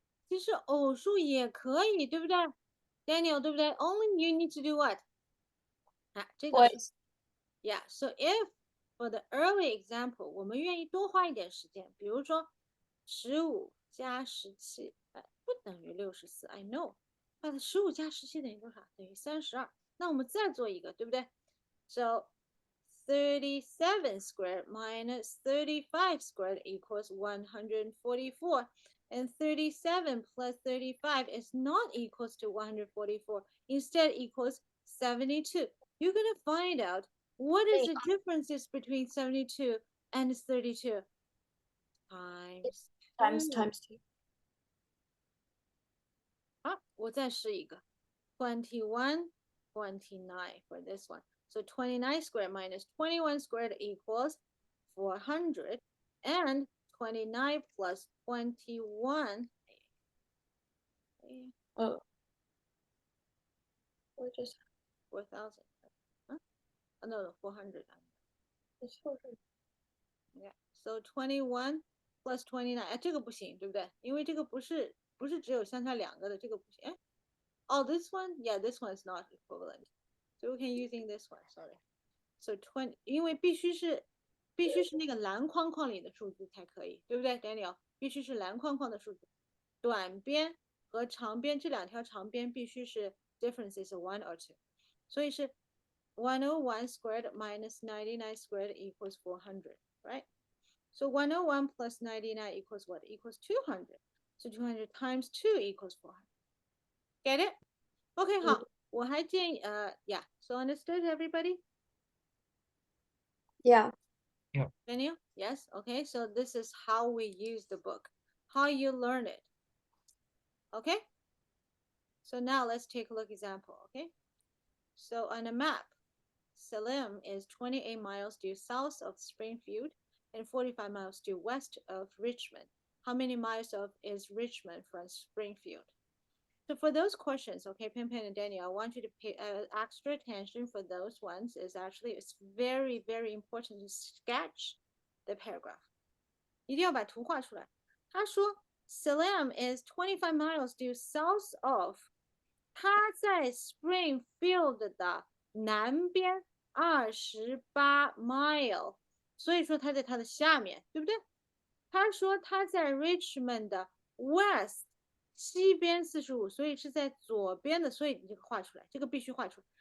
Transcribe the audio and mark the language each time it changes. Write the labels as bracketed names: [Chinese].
[Chinese] 其实偶数也可以，对不对 ？Daniel，对不对 ？ [English] Only you need to do what？ [Chinese] 啊，这个是 [English] Yeah. So if for the early example， [Chinese] 我们愿意多花一点时间，比如说15加17，哎，不等于64。 [English] I know， [Chinese] 那15加17等于多少？等于32。那我们再做一个，对不对？ [English] So 37 squared minus 35 squared equals 144. And 37 plus 35 is not equals to 144. Instead equals 72. You're going to find out what is the differences between 72 and 32? Times 2. times 2. [Chinese] 好，我再试一个 21, 29 [English] for this one. So 29 squared minus 21 squared equals 400. And 29 plus 21. Oh. We're just 4,000. Huh? Oh, no, 400. it's 400. Yeah. So 21 plus 29. [Chinese] 哎，这个不行，对不对？因为这个不是只有相差两个的，这个不行。哎 [English] Oh, this one? Yeah, this one is not equivalent. So we can using this one, sorry. [Chinese] So 20, 因为必须是那个蓝框框里的数字才可以，对不对 ，Daniel？必须是蓝框框的数字，短边和长边这两条长边必须是 [English] difference is 1 or 2， [Chinese] 所以是101 [English] squared minus 99 squared equals 400, right? So 101 plus 99 equals what? Equals 200. So 200 times 2 equals 400. Get it? [Chinese] OK， 好，我还建议yeah. [English] So understood everybody? Yeah. Daniel? Yes. Okay. So this is how we use the book, how you learn it. Okay. So now let's take a look example. Okay. So on a map, Salem is 28 miles due south of Springfield and 45 miles due west of Richmond. How many miles of is Richmond from Springfield? So for those questions, okay, Pen and Daniel, I want you to pay extra attention for those ones. Is actually it's very, very important to sketch the paragraph. [Chinese] 一定要把图画出来。他说 [English] Salem is 25 miles due south of， [Chinese] 他在 Springfield 的南边28 mile， 所以说他在它的下面，对不对？他说他在 Richmond 的 west 西边45，所以是在左边的，所以你这个画出来，这个必须画出来。